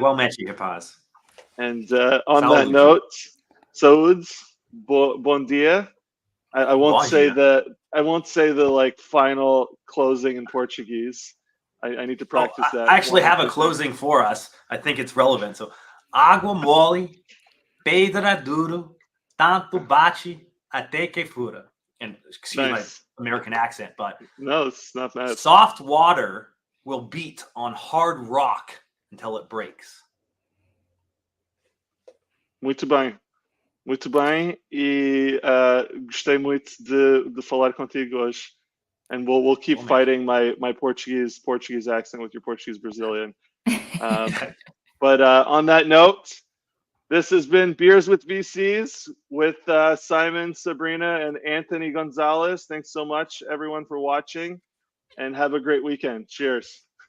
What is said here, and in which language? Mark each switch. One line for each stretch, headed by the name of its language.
English: Well met, you, Paz. And on that note,
Portuguese: saúde, bom dia.
English: I won't say the like final closing in Portuguese. I need to practice that. I actually have a closing for us. I think it's relevant. So
Portuguese: Água mole, pedra duro, tanto bate até que fura.
English: And excuse Nice. my American accent, but No, it's not bad. soft water will beat on hard rock until it breaks.
Portuguese: Muito bem. Muito bem. E gostei muito de falar contigo hoje.
English: And we'll keep Well, fighting my Portuguese accent with your Portuguese Brazilian. But on that note, this has been Beers with VCs with Simon, Sabrina, and Anthony Gonzalez. Thanks so much, everyone, for watching, and have a great weekend. Cheers.